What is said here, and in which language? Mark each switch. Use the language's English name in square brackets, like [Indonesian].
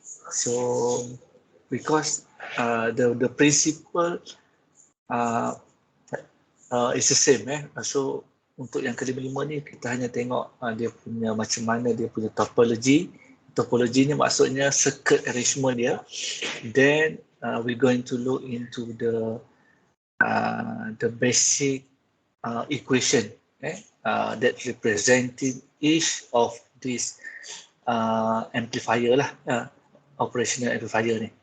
[English] So because the principle is the same. [Malay] So untuk yang kelima-lima ni kita hanya tengok dia punya macam mana dia punya topology. Topology ni maksudnya circuit arrangement dia. [English] Then we're going to look into the basic equation that representing each of these amplifier lah, operational amplifier ni.